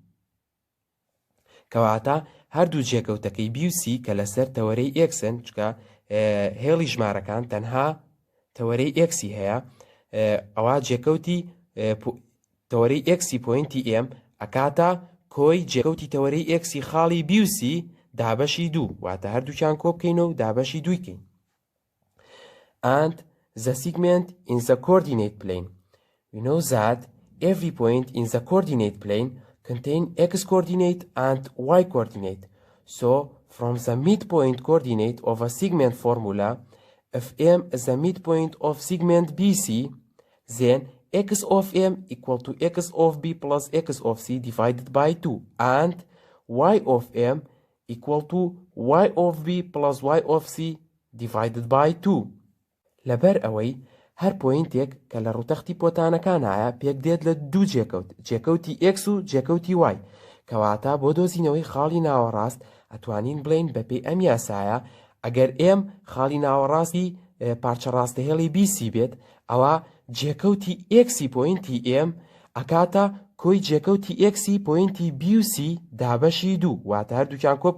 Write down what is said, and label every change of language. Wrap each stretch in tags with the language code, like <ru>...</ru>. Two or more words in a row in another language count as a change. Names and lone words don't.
<ckb>کەواتە هەردوو جێکەوتەکەی B و C کە لەسەر تەوەرەی ئێکسن چکە هێڵی ژمارەکان تەنها تەوەرەی ئێکسی هەیە، ئەوە جێکەوتی تەوەرەی ئێکسی پۆینتی M ئەکاتە کۆی جێکەوتی تەوەرەی ئێکسی خاڵی B و C دابەشی 2، واتە هەردووکیان کۆ بکەینەوە و دابەشی 2 بکەین.</ckb> <en>And the segment in the coordinate plane. We know that every point in the coordinate plane contain x coordinate and y coordinate. So from the midpoint coordinate of a segment formula, if M is the midpoint of segment BC, then x of M equal to x of B plus x of C divided by 2, and y of M equal to y of B plus y of C divided by 2.</en> <ckb>لەبەر ئەوەی هەر پۆینتێک کە لە ڕوتەختی پۆتانەکانایە پێک دێت لە دوو جێکەوتی x و جێکەوتی y، کەواتە بۆ دۆزینەوەی خاڵی ناوەڕاست ئەتوانین بڵێن بەپێی ئەم یاسایە ئەگەر m خاڵی ناوەڕاستی پارچە ڕاستەهێڵی BC بێت، ئەوە جێکەوتی ئێکسی پۆینتی M ئەکاتە کۆی جێکەوتی ئێکسی پۆینتی B و C دابەشی 2، واتە هەردووکیان کۆ</ckb>